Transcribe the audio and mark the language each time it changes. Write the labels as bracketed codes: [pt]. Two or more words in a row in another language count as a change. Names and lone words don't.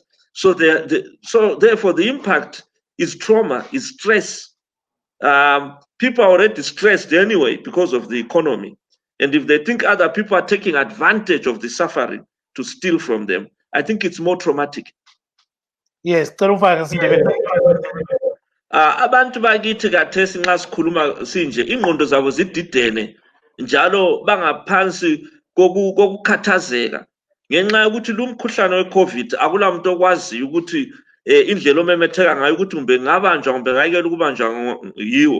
[en] So therefore the impact is trauma, is stress. People are already stressed anyway because of the economy. And if they think other people are taking advantage of the suffering to steal from them, I think it's more traumatic. Yes, [nd] Abantu bakithi kathesi nxa sikhuluma sinje ingqondo zabo zididene njalo bangaphansi kokukhathazeka ngenxa yokuthi lumkhuhlane weCovid akula muntu okwaziyo ukuthi indlela omemetheka ngayo ukuthi kumbe ngabanjwa kumbe ngayekela ukubanjwa yiwo.